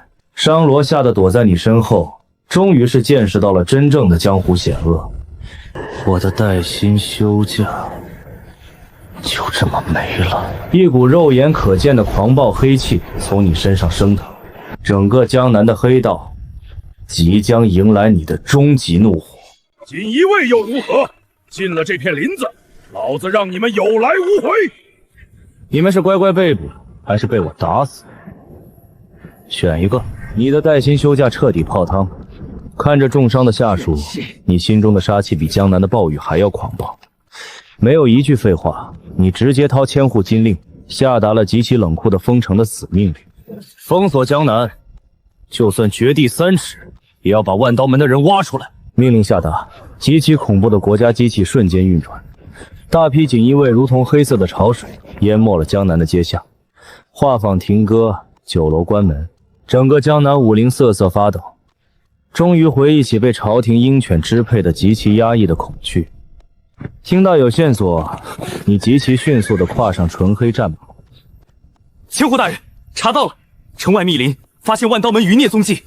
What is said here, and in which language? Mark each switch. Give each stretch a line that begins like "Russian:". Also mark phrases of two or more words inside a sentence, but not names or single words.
Chinese: 商羅嚇得躲在你身後，終於是見識到了真正的江湖險惡。我的帶薪休假， 就這麼沒了。一股肉眼可見的狂暴黑氣從你身上升腾，整個江南的黑道即將迎來你的終極怒火。锦衣卫又如何？进了这片林子，老子让你们有来无回！你们是乖乖被捕，还是被我打死？选一个。你的带薪休假彻底泡汤。看着重伤的下属，你心中的杀气比江南的暴雨还要狂暴。没有一句废话，你直接掏千户金令，下达了极其冷酷的封城的死命令，封锁江南，就算掘地3尺，也要把万刀门的人挖出来。命令下达，极其恐怖的国家机器瞬间运转，大批锦衣卫如同黑色的潮水，淹没了江南的街巷。畫舫停歌，酒樓關門，整個江南武林瑟瑟發抖。終於回憶起被朝廷鷹犬支配的極其壓抑的恐懼。聽到有線索，你極其迅速地跨上純黑戰馬。千戶大人，查到了，城外密林發現萬刀門餘孽蹤跡。